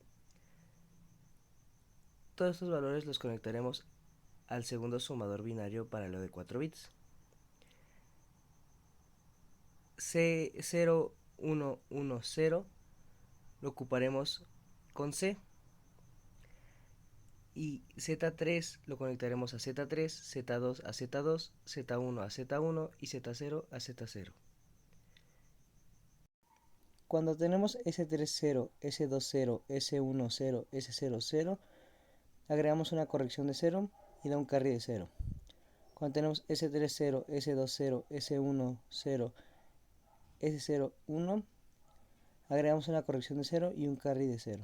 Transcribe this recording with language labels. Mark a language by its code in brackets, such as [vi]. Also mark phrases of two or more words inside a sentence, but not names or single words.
[es] Todos estos valores los conectaremos al segundo sumador binario paralelo de 4 bits. C0110 lo ocuparemos con C. Y Z3 lo conectaremos a Z3, Z2 a Z2, Z1 a Z1 y Z0 a Z0. Cuando tenemos S30, S20, S10, S00, agregamos una corrección de 0 y da un carry de 0. Cuando tenemos S30, S20, S10, S01, agregamos una corrección de 0 y un carry de 0.